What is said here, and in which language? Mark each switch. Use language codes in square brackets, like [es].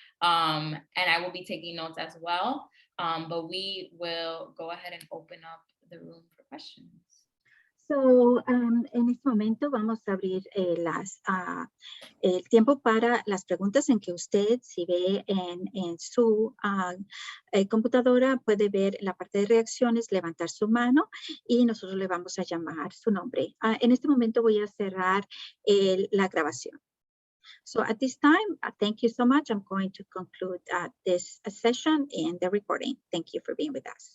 [en] And I will be taking notes as well. But we will go ahead and open up the room for questions. [es] So, en este momento vamos a abrir el tiempo para las preguntas en que usted, si ve en su computadora, puede ver la parte de reacciones, levantar su mano y nosotros le vamos a llamar su nombre. En este momento voy a cerrar la grabación. [en] So at this time, thank you so much. I'm going to conclude this session and the recording. Thank you for being with us.